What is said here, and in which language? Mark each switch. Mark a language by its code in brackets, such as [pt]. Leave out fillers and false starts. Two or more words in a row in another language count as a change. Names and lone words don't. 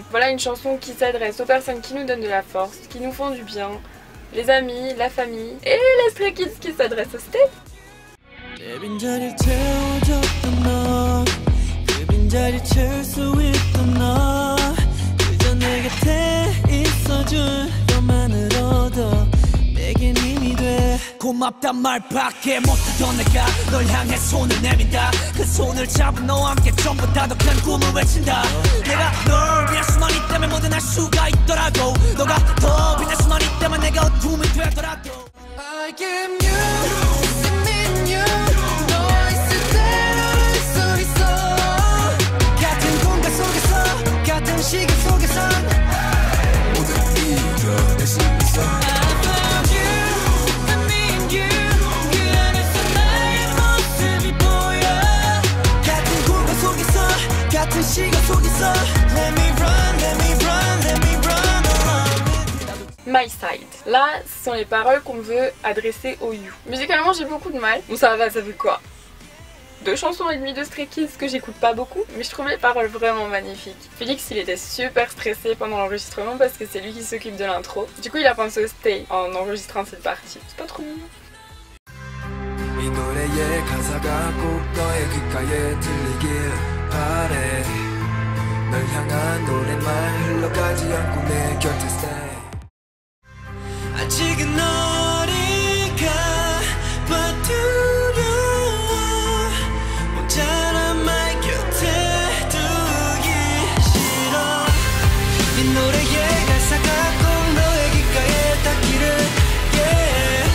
[fr] Voilà une chanson qui s'adresse aux personnes qui nous donnent de la force, qui nous font du bien, les amis, la famille et les Stray Kids qui s'adressent au state. [ko] 고맙단 말밖에 못하던 내가 널 향해 손을 내민다 그 손을 잡은 너와 함께 전부 다 더 큰 꿈을 외친다 내가 널 위할 수만 있다면 뭐든 할 수가 있더라고 너가 더 빛날 수만 있다면 내가 어둠이 되더라도 [en] I am you I'm in you [ko] 너 있을 때 수 있어 같은 공간 속에서 같은 시간 속에서 모든 이겨낼 수 있어 같은 시간 속에서 [en] Let me run, let me run, let me run [ko] My Side. [fr] Là, ce sont les paroles qu'on veut adresser au you. Musicalement, j'ai beaucoup de mal. Bon, ça va, ça fait quoi 2 chansons et demie de Stray Kids que j'écoute pas beaucoup, mais je trouve les paroles vraiment magnifiques. Félix, il était super stressé pendant l'enregistrement parce que c'est lui qui s'occupe de l'intro. Du coup, il a pensé au stay en enregistrant cette partie. C'est pas trop mignon. [ko] 이 노래의 가사가 꼭 너의 귓가에 들리길 바래 널 향한 노랫말 흘러가지 않고 내 곁에 stay 아직은 어디가 봐 두려워 모자란 말 곁에 두기 싫어 이 노래의 가사가 꼭 너의 귓가에 닿기를 yeah.